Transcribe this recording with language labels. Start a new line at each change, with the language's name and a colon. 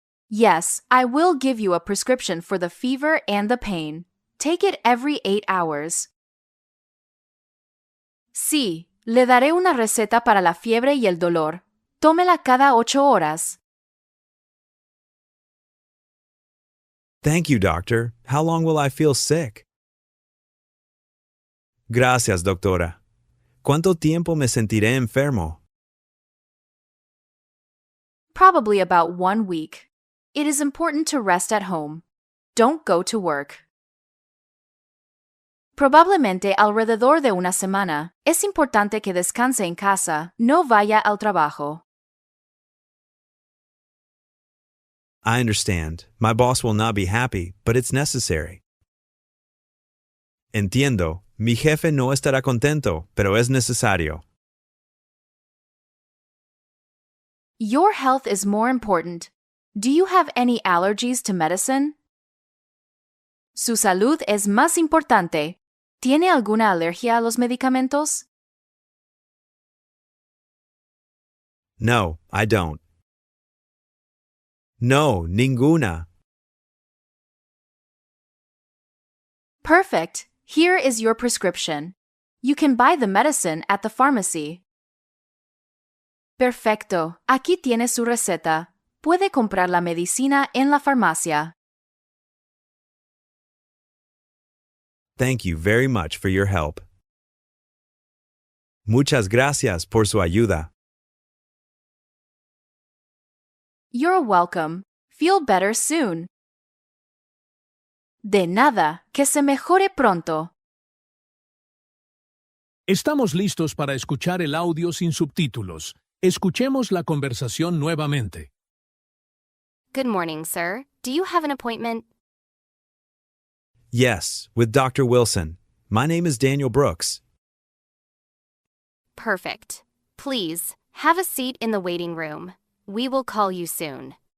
English: Yes, I will give you a prescription for the fever and the pain. Take it every 8 hours.
Spanish: Sí, le daré una receta para la fiebre y el dolor. Tómela cada 8 horas.
English: Thank you, doctor. How long will I feel sick?
Spanish: Gracias, doctora. ¿Cuánto tiempo me sentiré enfermo?
English: Probably about 1 week. It is important to rest at home. Don't go to work.
Spanish: Probablemente alrededor de una semana. Es importante que descanse en casa, no vaya al trabajo.
English: I understand. My boss will not be happy, but it's necessary.
Spanish: Entiendo. Mi jefe no estará contento, pero es necesario.
English: Your health is more important. Do you have any allergies to medicine?
Spanish: Su salud es más importante. ¿Tiene alguna alergia a los medicamentos?
English: No, I don't.
Spanish: No, ninguna.
English: Perfect. Here is your prescription. You can buy the medicine at the pharmacy.
Spanish: Perfecto. Aquí tiene su receta. Puede comprar la medicina en la farmacia.
English: Thank you very much for your help.
Spanish: Muchas gracias por su ayuda.
English: You're welcome. Feel better soon.
Spanish: De nada, que se mejore pronto. Estamos listos para escuchar el audio sin subtítulos. Escuchemos la conversación nuevamente.
English: Good morning, sir. Do you have an appointment? Yes, with Dr. Wilson. My name is Daniel Brooks. Perfect. Please, have a seat in the waiting room. We will call you soon.